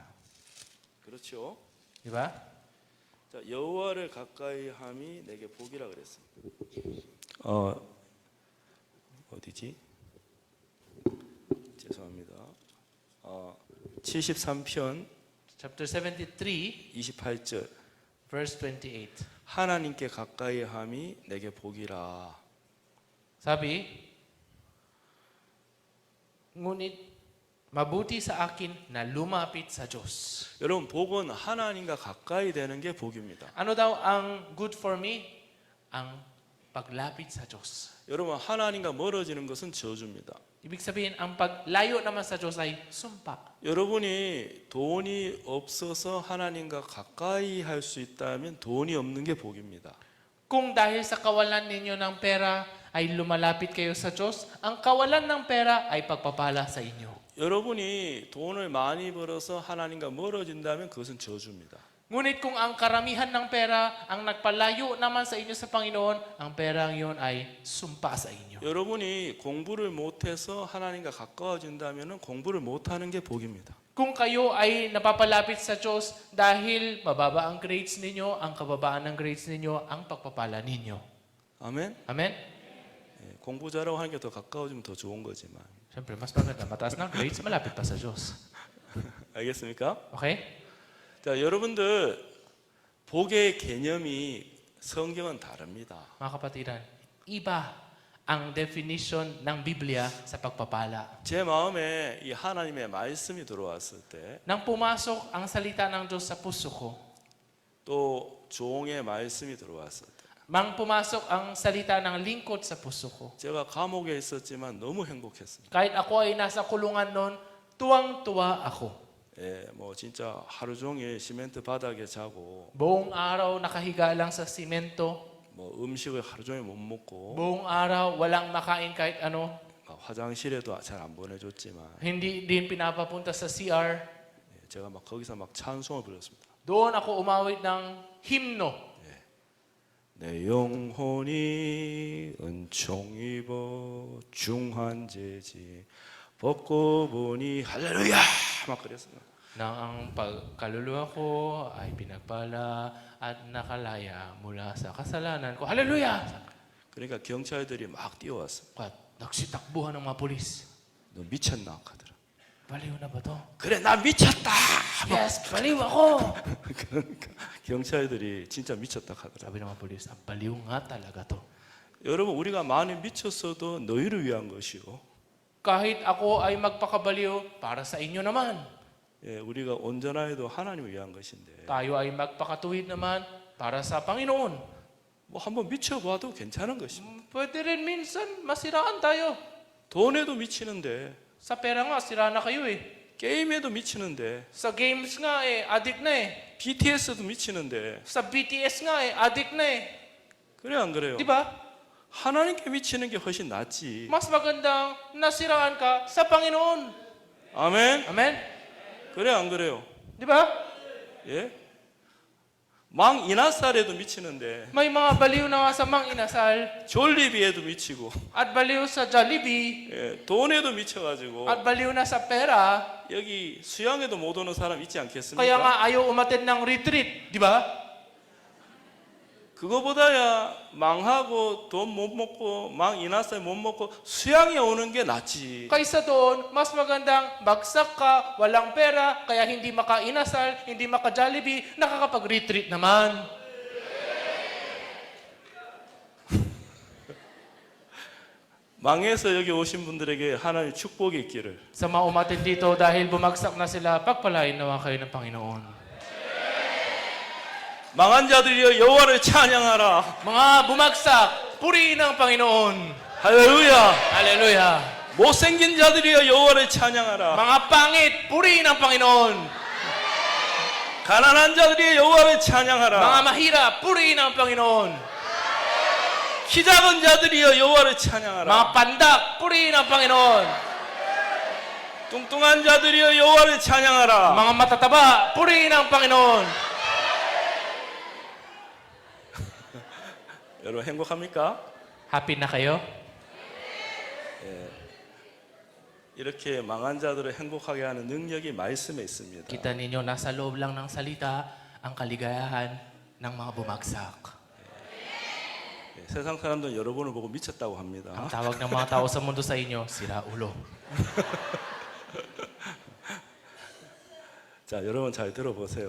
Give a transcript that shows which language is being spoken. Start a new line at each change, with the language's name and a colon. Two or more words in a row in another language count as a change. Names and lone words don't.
Korean: 그렇죠?
Filipino: Di ba?
Korean: 자, 여호와를 가까이 함이 내게 복이라 그랬습니다. 어디지? 죄송합니다. 73편
English: Chapter 73
Korean: 28절
English: verse 28.
Korean: 하나님께 가까이 함이 내게 복이라.
Filipino: Sabi, ngunit mabuti sa akin na lumapit sa Diyos.
Korean: 여러분 복은 하나님과 가까이 되는 게 복입니다.
Filipino: Ano daw ang
English: good for me?
Filipino: Ang paglapit sa Diyos.
Korean: 여러분 하나님과 멀어지는 것은 저주입니다.
Filipino: Ibig sabihin, ang paglayo naman sa Diyos ay sumpa.
Korean: 여러분이 돈이 없어서 하나님과 가까이 할 수 있다면 돈이 없는 게 복입니다.
Filipino: Kung dahil sa kawalan ninyo ng pera ay lumalapit kayo sa Diyos, ang kawalan ng pera ay pagpapala sa inyo.
Korean: 여러분이 돈을 많이 벌어서 하나님과 멀어진다면 그것은 저주입니다.
Filipino: Ngunit kung ang karamihan ng pera ang nagpalayo naman sa inyo sa Panginoon, ang perang iyon ay sumpa sa inyo.
Korean: 여러분이 공부를 못해서 하나님과 가까워진다면 공부를 못하는 게 복입니다.
Filipino: Kung kayo ay napapalapit sa Diyos dahil mababa ang grades ninyo, ang kababaan ng grades ninyo, ang pagpapala ninyo.
Korean: 아멘.
Filipino: Amen?
Korean: 예, 공부 잘하고 하는 게 더 가까워지면 더 좋은 거지만.
Filipino: Siyempre, mas maganda. Mataas ng grades, malapit pa sa Diyos.
Korean: 알겠습니까?
Filipino: Okay?
Korean: 자, 여러분들 복의 개념이 성경은 다릅니다.
Filipino: Mga kapatiran, iba ang definition ng Biblia sa pagpapala.
Korean: 제 마음에 이 하나님의 말씀이 들어왔을 때,
Filipino: Nang pumasok ang salita ng Diyos sa puso ko,
Korean: 또 종의 말씀이 들어왔을 때,
Filipino: mang pumasok ang salita ng lingkod sa puso ko.
Korean: 제가 감옥에 있었지만 너무 행복했습니다.
Filipino: Kahit ako ay nasa kulungan noon, tuwang-tuwa ako.
Korean: 예, 뭐 진짜 하루 종일 시멘트 바닥에 자고,
Filipino: Buong araw nakahiga lang sa simento.
Korean: 뭐 음식을 하루 종일 못 먹고,
Filipino: Buong araw walang makain kahit ano.
Korean: 화장실에도 잘 안 보내줬지만,
Filipino: Hindi din pinapapunta sa CR.
Korean: 예, 제가 막 거기서 막 찬송을 불렀습니다.
Filipino: Doon ako umawit ng himno.
Korean: 내 영혼이 은총 입어 중한 재지 벗고 보니 할렐루야 막 그랬어요.
Filipino: Nang ang kaluluwa ko ay pinagpala at nakalaya mula sa kasalanan ko. Hallelujah!
Korean: 그러니까 경찰들이 막 뛰어왔어.
Filipino: At nagsitakbuhan ng mga pulis.
Korean: 너 미쳤나 하더라.
Filipino: Baliw na ba to?
Korean: 그래 나 미쳤다.
Filipino: Yes, baliw ako!
Korean: 그러니까 경찰들이 진짜 미쳤다 하더라.
Filipino: Sabi ng mga pulis, baliw nga talaga to.
Korean: 여러분 우리가 많이 미쳤어도 너희를 위한 것이요.
Filipino: Kahit ako ay magpakabaliw, para sa inyo naman.
Korean: 예, 우리가 온전하여도 하나님을 위한 것인데
Filipino: Tayo ay magpakatuwid naman para sa Panginoon.
Korean: 뭐 한번 미쳐봐도 괜찮은 것입니다.
Filipino: Pwede rin minsan masiraan tayo.
Korean: 돈에도 미치는데
Filipino: Sa pera nga, sira na kayo eh.
Korean: 게임에도 미치는데
Filipino: Sa games nga eh, addict na eh.
Korean: BTS도 미치는데
Filipino: Sa BTS nga eh, addict na eh.
Korean: 그래 안 그래요?
Filipino: Di ba?
Korean: 하나님께 미치는 게 훨씬 낫지.
Filipino: Mas magandang nasiraan ka sa Panginoon.
Korean: 아멘.
Filipino: Amen?
Korean: 그래 안 그래요?
Filipino: Di ba?
Korean: 예? 망 이나살에도 미치는데
Filipino: May mga baliw na nga sa mang inasal
Korean: 졸리비에도 미치고
Filipino: at baliw sa Jollibee
Korean: 예, 돈에도 미쳐가지고
Filipino: at baliw na sa pera.
Korean: 여기 수양에도 못 오는 사람 있지 않겠습니까?
Filipino: Kaya nga ayaw umattend ng retreat. Di ba?
Korean: 그거보다야 망하고 돈 못 먹고 망 이나살 못 먹고 수양에 오는 게 낫지.
Filipino: Kaysa doon, mas magandang bagsak ka, walang pera, kaya hindi maka-inasal, hindi maka-Jollibee, nakakapag-retreat naman.
Korean: 망해서 여기 오신 분들에게 하나님의 축복이 있기를.
Filipino: Sa mga umattend dito, dahil bumagsak na sila, pagpalain nawa kayo ng Panginoon.
Korean: 망한 자들이여 여호와를 찬양하라.
Filipino: Mga bumagsak, purihin ang Panginoon.
Korean: 할렐루야.
Filipino: Hallelujah.
Korean: 못생긴 자들이여 여호와를 찬양하라.
Filipino: Mga pangit, purihin ang Panginoon.
Korean: 가난한 자들이여 여호와를
Filipino: Mga
Korean: 찬양하라.
Filipino: mahirap, purihin ang Panginoon.
Korean: 키 작은 자들이여 여호와를
Filipino: Mga
Korean: 찬양하라.
Filipino: pandak, purihin ang Panginoon.
Korean: 뚱뚱한 자들이여 여호와를 찬양하라.
Filipino: Mga matataba, purihin ang Panginoon.
Korean: 여러분 행복합니까?
Filipino: Happy na kayo?
Korean: 이렇게 망한 자들을 행복하게 하는 능력이 말씀에 있습니다.
Filipino: Kita ninyo, nasa loob lang ng salita ang kaligayahan ng mga bumagsak.
Korean: 예, 세상 사람들은 여러분을 보고 미쳤다고
Filipino: Ang
Korean: 합니다.
Filipino: tawag ng mga tao sa mundo sa inyo, sira ulo.
Korean: 자, 여러분 잘 들어보세요.